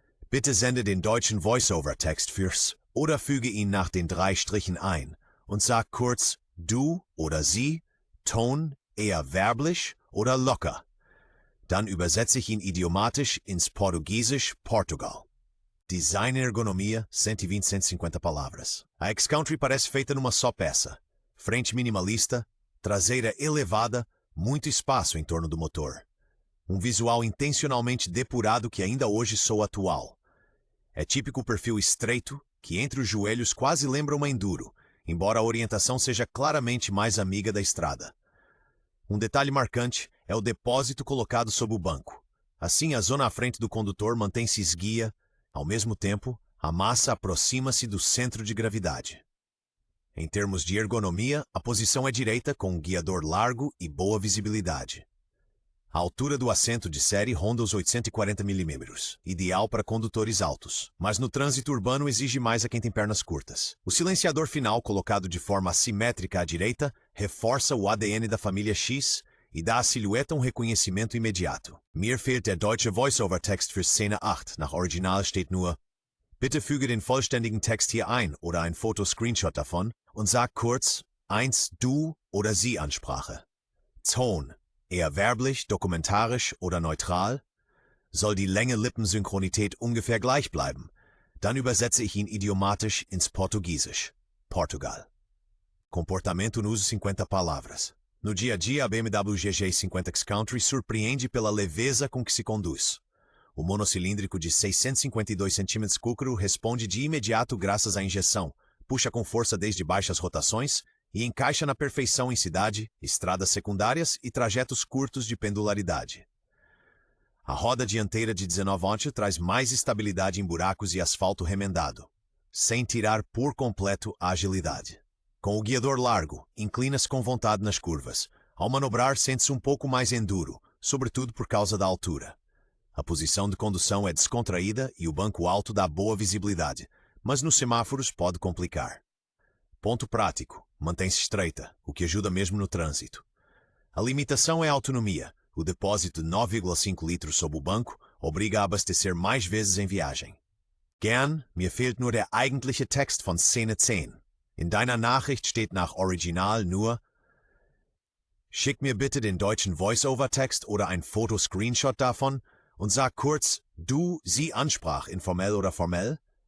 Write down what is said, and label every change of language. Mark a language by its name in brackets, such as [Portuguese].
[German] Bitte sende den deutschen Voice-over-Text fürs oder füge ihn nach den 3 Strichen ein und sag kurz du oder sie, Ton eher werblich oder locker. Dann übersetze ich ihn idiomatisch ins Portugiesisch Portugal. [Portuguese] Design e ergonomia, 120, 150 palavras. A X-Country parece feita numa só peça. Frente minimalista, traseira elevada, muito espaço em torno do motor. Um visual intencionalmente depurado que ainda hoje soa atual. É típico o perfil estreito, que entre os joelhos quase lembra uma enduro, embora a orientação seja claramente mais amiga da estrada. Um detalhe marcante é o depósito colocado sob o banco. Assim, a zona à frente do condutor mantém-se esguia. Ao mesmo tempo, a massa aproxima-se do centro de gravidade. Em termos de ergonomia, a posição é direita com um guiador largo e boa visibilidade. A altura do assento de série ronda os 840 mm, ideal para condutores altos, mas no trânsito urbano exige mais a quem tem pernas curtas. O silenciador final, colocado de forma assimétrica à direita, reforça o ADN da família X e dá à silhueta um reconhecimento imediato. [German] Mir fehlt der deutsche Voice-over-Text für Szene 8. Nach Original steht nur: Bitte füge den vollständigen Text hier ein oder ein Foto-Screenshot davon und sag kurz 1 Du- oder Sie-Ansprache. Ton, eher werblich, dokumentarisch oder neutral? Soll die Länge-Lippensynchronität ungefähr gleich bleiben? Dann übersetze ich ihn idiomatisch ins Portugiesisch. Portugal. [Portuguese] Comportamento no uso 50 palavras. No dia a dia, a BMW GG 50X Country surpreende pela leveza com que se conduz. O monocilíndrico de 652 cm3 responde de imediato graças à injeção, puxa com força desde baixas rotações e encaixa na perfeição em cidade, estradas secundárias e trajetos curtos de pendularidade. A roda dianteira de 19 traz mais estabilidade em buracos e asfalto remendado, sem tirar por completo a agilidade. Com o guiador largo, inclina-se com vontade nas curvas. Ao manobrar, sente-se um pouco mais enduro, sobretudo por causa da altura. A posição de condução é descontraída e o banco alto dá boa visibilidade, mas nos semáforos pode complicar. Ponto prático: mantém-se estreita, o que ajuda mesmo no trânsito. A limitação é a autonomia. O depósito de 9,5 litros sob o banco obriga a abastecer mais vezes em viagem. [German] Gern, mir fehlt nur der eigentliche Text von Szene 10. In deiner Nachricht steht nach Original nur: Schick mir bitte den deutschen Voice-Over-Text oder ein Fotoscreenshot davon und sag kurz, du, sie Ansprach, informell oder formell?